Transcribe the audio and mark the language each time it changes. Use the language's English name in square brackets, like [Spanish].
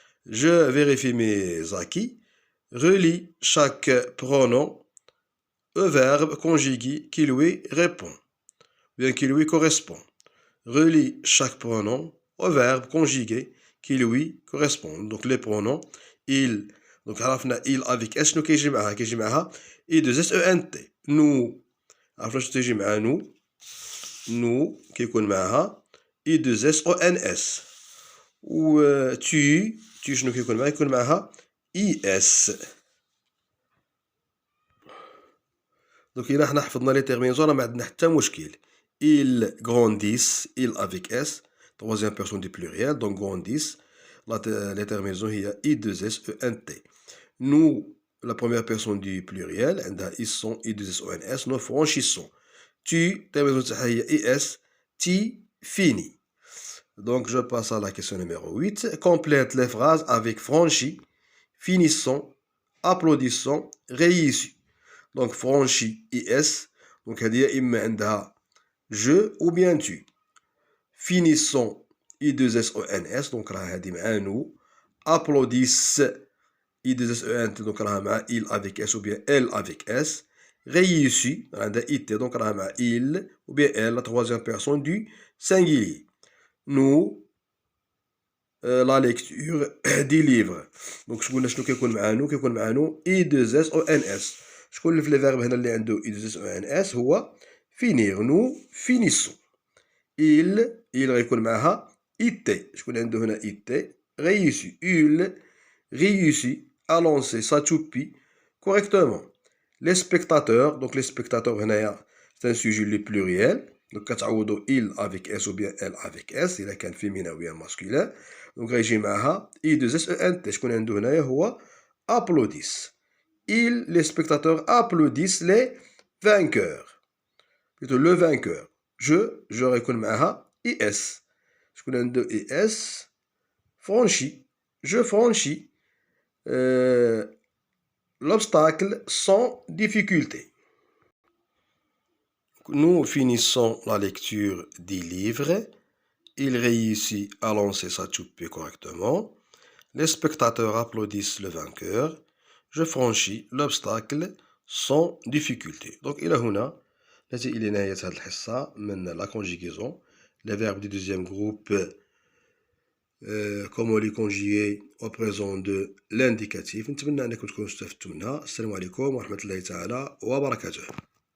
[French] Je vérifie mes acquis. Relie chaque pronom au verbe conjugué qui lui répond, bien qui lui correspond. Relie chaque pronom au verbe conjugué qui lui correspond. Donc les pronoms il, donc عرفنا il avec s [Arabic] شنو كيجي معاها [French] I2SENT. [Arabic] nous عرفنا شنو تيجي مع nous كيكون معاها I2SONS. و tu شنو كيكون معاها يكون معاها IS. Donc إلا حنا حفظنا لي terminaisons ما عندنا حتى مشكل. [French] ils grandissent, il avec S, troisième personne du pluriel, donc grandissent. Les terminaisons هي I2SENT. nous, la première personne du pluriel, عندها ils sont I2SONS, nous franchissons. tu, terminaison [Arabic] تاعها هي [French] IS, tu finis. Donc je passe à la question numéro 8. Complète les phrases avec franchi, finissons, applaudissons, réussi. Donc franchi IS. Donc [Arabic] هذه إما عندها [French] je ou bien tu. Finissons I2SONS. [Arabic] Donc راه هذه مع nous. [French] Applaudissent I2SENT. Donc [Arabic] راه مع [French] il avec S ou bien elle avec S. Réussi. عندها IT. Donc [Arabic] راه مع [French] il ou bien elle, la troisième personne du singulier. Nous la lecture des livres. [Arabic] Donc شكون شنو كيكون معانو كيكون معانو I2SONS. شكون اللي في لي فيرب هنا اللي عنده I2SONS هو finir. [French] nous finissons. [Arabic] il غيكون معها IT. شكون عنده هنا IT réussi. [French] il réussit à lancer sa toupie correctement. Les spectateurs, donc les spectateurs هنايا c'est un sujet le pluriel. Donc كتعوضوا il avec S ou bien elle avec S إلا كان féminin ou bien masculin. [Arabic] Donc غيجي معها I2SENT. شكون عنده هنايا هو applaudissent. [French] les spectateurs applaudissent les vainqueurs. Plutôt le vainqueur. [Arabic] je غيكون معها IS. شكون عنده IS franchi. [French] je franchis l'obstacle sans difficulté. Nous finissons la lecture des livres. Il réussit à lancer sa toupie correctement. Les spectateurs applaudissent le vainqueur. Je franchis l'obstacle sans difficulté. [Arabic] Donc إلى هنا نأتي إلى نهاية هذه الحصة من [French] la conjugaison. Les verbes du deuxième groupe, comment les conjuguer au présent de l'indicatif. [Arabic] نتمنى أنكم تكونوا استفدتوا منها. السلام عليكم ورحمة الله تعالى وبركاته.